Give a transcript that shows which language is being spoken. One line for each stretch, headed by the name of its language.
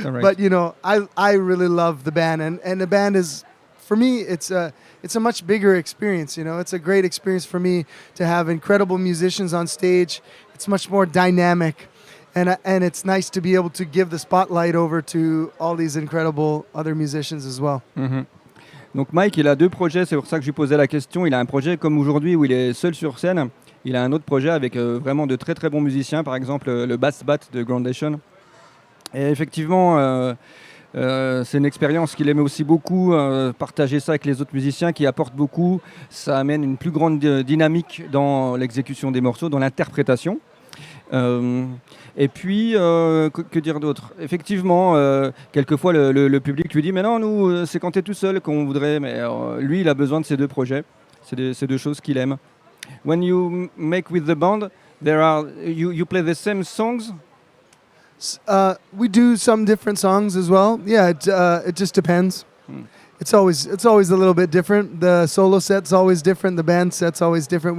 English: But I really love the band, and the band is, for me, it's a much bigger experience. It's a great experience for me to have incredible musicians on stage. It's much more dynamic, and it's nice to be able to give the spotlight over to all these incredible other musicians as well. Mhm.
French: Donc Mike, il a 2 projets, c'est pour ça que je lui posais la question. Il a un projet comme aujourd'hui où il est seul sur scène. Il a un autre projet avec vraiment de très très bons musiciens, par exemple le Bass Bat de Groundation. Et effectivement, c'est une expérience qu'il aimait aussi beaucoup, partager ça avec les autres musiciens qui apportent beaucoup. Ça amène une plus grande dynamique dans l'exécution des morceaux, dans l'interprétation. Et puis, que dire d'autre? Effectivement, quelquefois le public lui dit mais non, nous, c'est quand tu es tout seul qu'on voudrait. Mais lui, il a besoin de ces deux projets. C'est deux choses qu'il aime.
English: When you make with the band, you play the same songs? We do some different songs as well. Yeah, it just depends. It's always a little bit different. The solo set's always different. The band set's always different.